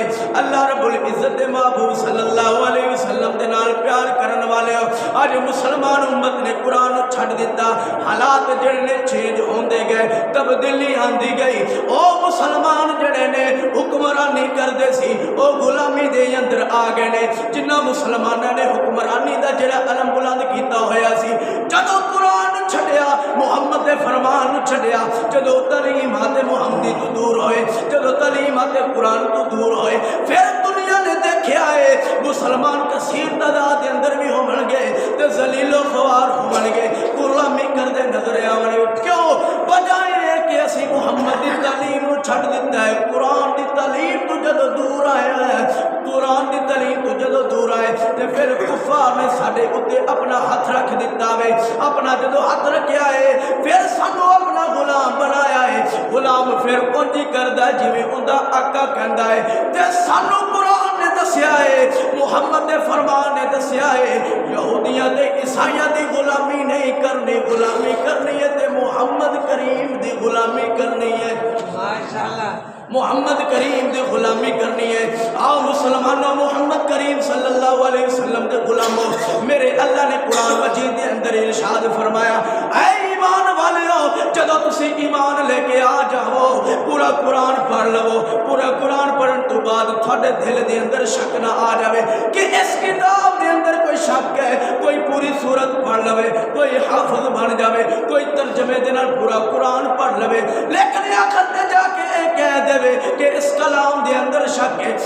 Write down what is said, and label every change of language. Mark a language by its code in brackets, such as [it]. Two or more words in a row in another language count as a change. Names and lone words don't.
[pa] اللہ رب العزت محبوب [ar] صلی اللہ علیہ وسلم [pa] دے نال پیار کرن والے ہو، اج مسلمان امت نے قرآن چھڑ دیتا، حالات جڑے نے چینج ہوندے گئے، تبدیلی آندی گئی۔ او مسلمان جڑے نے حکمرانی کردے سی او غلامی دے اندر آ گئے نے۔ جنہ مسلماناں نے حکمرانی دا جڑا علم بلند کیتا ہویا سی، جدوں قرآن چھڈیا، محمد دے فرمان چھڈیا، جدوں تعلیمات محمدی تو دور ہوئے، جدوں تعلیمات قرآن تو دور ہوئے، پھر دنیا نے دیکھیا ہے مسلمان کثیر تعداد دے اندر بھی ہون گے تے ذلیل و خوار ہون گے، غلامی کردے نظر آون گے۔ کیوں؟ وجہ یہ ہے کہ اسی محمد دی تعلیم نو چھڈ دیتا ہے۔ قرآن دی تعلیم تو جدوں دور آیا ہے، قرآن دی تعلیم تو جدوں دور آئے تے پھر کفار نے ساڈے اوتے اپنا ہاتھ رکھ دیتا وے۔ اپنا جدوں ہاتھ رکھیا ہے پھر سانو اپنا غلام بنایا ہے۔ غلام پھر اونجی کردا ہے جویں اوندا آقا کہندا ہے، تے سانو قرآن نے دسیا ہے، محمد دے فرمان نے دسیا ہے، یہودیاں تے عیسائیاں دی غلامی نہیں کرنی، غلامی کرنی ہے تے محمد کریم دی غلامی کرنی ہے۔ ماشاءاللہ، محمد کریم دی غلامی کرنی ہے۔ آؤ مسلمانوں، محمد کریم [ar] صلی اللہ علیہ وسلم [pa] دے غلاموں، میرے اللہ نے قرآن مجید دے اندر ارشاد فرمایا، اے ایمان والیو، جدو تسی ایمان لے کے آ جاؤ، پورا قرآن پڑھ لو، پورا قرآن پڑھن تو بعد تھوڑے دل دے اندر شک نہ آ جاوے کہ اس کتاب دے اندر کوئی شک ہے، کوئی پوری سورت پڑھ لوے، کوئی حافظ بن جاوے، کوئی ترجمے دے نال پورا قرآن پڑھ لوے، لیکن آخر تے جا کے کہہ دے کہ اس کلام دے اندر شک ہے۔